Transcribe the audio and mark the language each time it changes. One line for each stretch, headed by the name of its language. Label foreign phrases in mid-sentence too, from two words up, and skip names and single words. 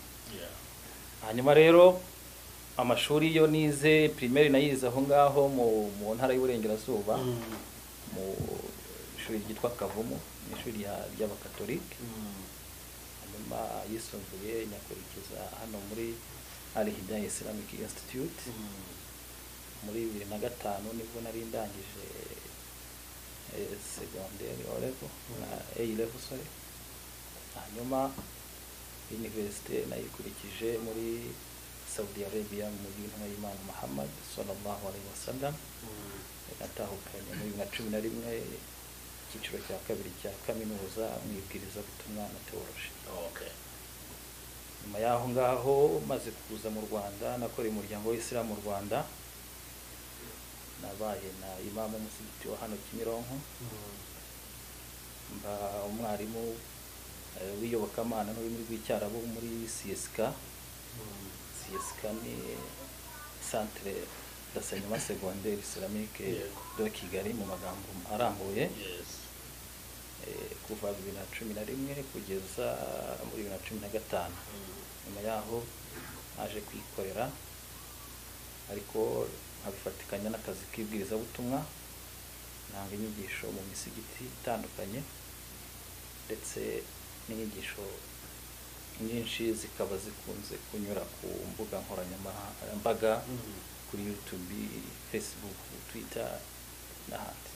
Kinyarwanda: Hanyuma rero amashuri yo nize primaire nayize aho ngaho mu ntara y'Iburengerazuba, mu ishuri ryitwa Kavumu, ishuri ry'Abakatolike. Hanyuma yisumbuye nyakurikiza hano muri Al-Hidayah Islamic Institute. Muri 2005 nibwo nari ndangije secondaire level na A level sorry. Hanyuma university nayikurikije muri Saudi Arabia mu gihe y'Imana Muhammad
Arabic: صلى الله عليه وسلم
Kinyarwanda: natahukanye muri 2011 icyiciro cya kabiri cya kaminuza mwibwiriza butumwa na theology. Okay. Nyuma yaho ngaho maze kuza mu Rwanda nakoreye umuryango w'Islam mu Rwanda, nabaye na imamu musigiti wa hano Kimironko, mba umwarimu w'iyobokamana n'ururimi rw'icyarabu muri CSK. CSK ni Centre d'enseignement secondaire islamique de Kigali mu magambo arambuye. Kuva 2011 kugeza muri 2015. Nyuma yaho naje kwikorera ariko abifatikanya n'akazi k'ibwiriza butumwa, nanga inyigisho mu misigiti itandukanye ndetse n'inyigisho nyinshi zikaba zikunze kunyura ku mbuga nkoranyambaga kuri YouTube, Facebook, Twitter n'ahandi.